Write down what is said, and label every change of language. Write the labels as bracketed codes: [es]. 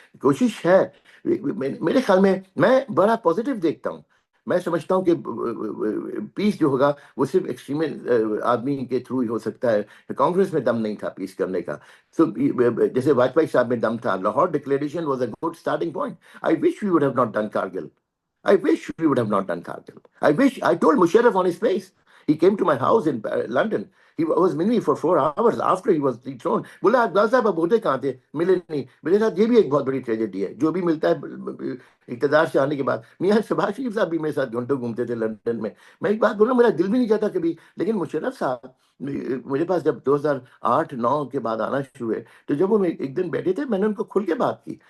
[ur] کوشش ہے میرے خیال میں بڑا پازیٹیو دیکھتا ہوں. میں سمجھتا ہوں کہ پیس جو ہوگا وہ صرف ایکسٹریم آدمی کے تھرو ہی ہو سکتا ہے. کانگریس میں دم نہیں تھا پیس کرنے کا. So, جیسے واجپئی صاحب میں دم تھا. [en] Lahore declaration was a good starting point. I wish we would have not done Kargil. I wish we would have not done Kargil. I told Musharraf on his face. He came to my house in London. He was with me for 4 hours after he was dethroned. [ur] بولا عبداللہ صاحب اب ہوتے کہاں تھے؟ ملے نہیں. میرے ساتھ یہ بھی ایک بہت بڑی ٹریجڈی ہے، جو بھی ملتا ہے اقتدار سے آنے کے بعد. میاں شہباز شریف صاحب بھی میرے ساتھ گھنٹوں گھومتے تھے لندن میں. میں ایک بات بولوں، میرا دل بھی نہیں چاہتا کبھی، لیکن مشرف صاحب میرے پاس جب 2008-9 کے بعد آنا شروع ہوئے، تو جب وہ ایک دن بیٹھے تھے، میں نے ان کو کھل کے بات کی.